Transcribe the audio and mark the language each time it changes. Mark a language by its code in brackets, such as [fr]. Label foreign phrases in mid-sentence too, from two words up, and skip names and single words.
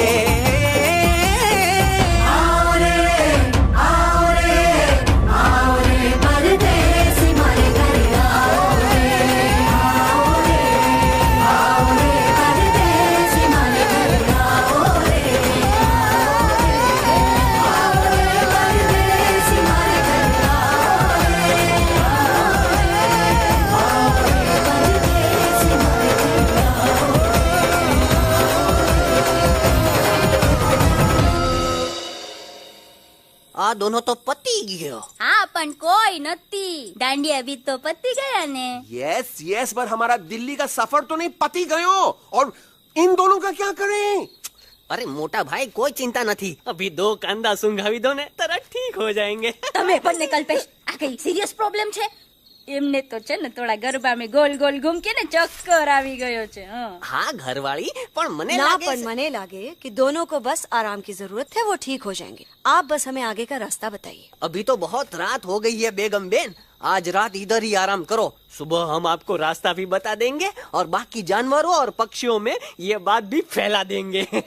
[hi] आओ रे आओ रे आओ रे परदेसी मारे घर आओ रे आओ रे आओ रे परदेसी मारे घर आओ रे आओ रे परदेसी मारे घर आओ रे [gu] આ દોનો તો પતી ગયો. હા પણ કોઈ નથી. દાંડિયા [hi] भी तो पती गया ने. यस यस, पर हमारा दिल्ली का सफर तो नहीं [gu] પતી ગયો. [hi] और इन दोनों का क्या करें? अरे मोटा भाई कोई चिंता नहीं, अभी 2 कांदा [gu] સુંઘાવી દો ને તરત [hi] ठीक हो जाएंगे. [gu] તમે પણ ને કલ્પેશ આ કઈ સિરિયસ પ્રોબ્લેમ છે? એમને તો છે ને થોડા ગરબામાં ગોલ ગોલ ઘૂમ કે ને ચક્કર આવી ગયો છે. [hi] हाँ घरवाली, पर मने ना लागे पर [gu] મને લાગે [hi] कि दोनों को बस आराम की जरूरत है, वो ठीक हो जाएंगे. आप बस हमें आगे का रास्ता बताइए. अभी तो बहुत रात हो गई है बेगम बेन, आज रात इधर ही आराम करो, सुबह हम आपको रास्ता भी बता देंगे और बाकी जानवरों और पक्षियों में ये बात भी फैला देंगे.